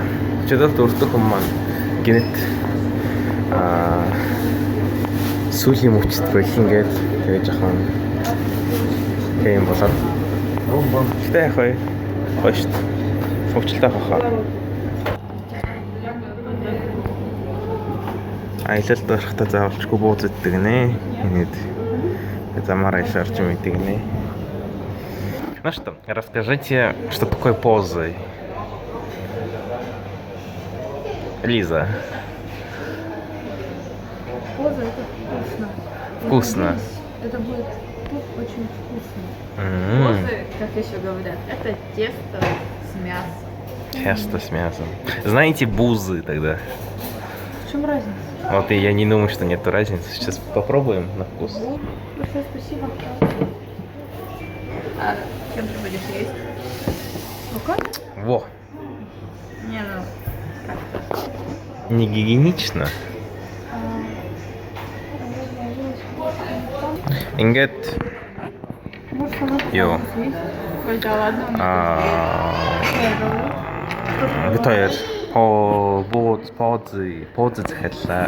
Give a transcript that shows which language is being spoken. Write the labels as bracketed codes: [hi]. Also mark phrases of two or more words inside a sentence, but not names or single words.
[mn] Өчигдөр дөрөвдөх хүн маань гинэт сүүлийн мөчт болингээд тэгээд жоохон тийм болоод гэтээ яг гоё шүү дээ. Хөвчлөлтэй хахаа. Аялалд гарахтаа заавалчгүй бууз иддэг нэ. Энэд замаар аялаарч юм идэг нэ. [ru] Ну что, расскажите, что такое позы? Лиза. Поза это вкусно. Вкусно. Это будет очень вкусно. Позы, как еще говорят, это тесто с мясом. Тесто с мясом. Знаете бузы тогда? В чем разница? Вот и я не думаю, что нет разницы. Сейчас попробуем на вкус. Большое спасибо. А чем ты будешь есть? Рукой? Во. Не, ну как-то. Не гигиенично. [mn] Ингээд ёо. [ru] Ой, да ладно. [mn] Бид хоёр бууз захиаллаа.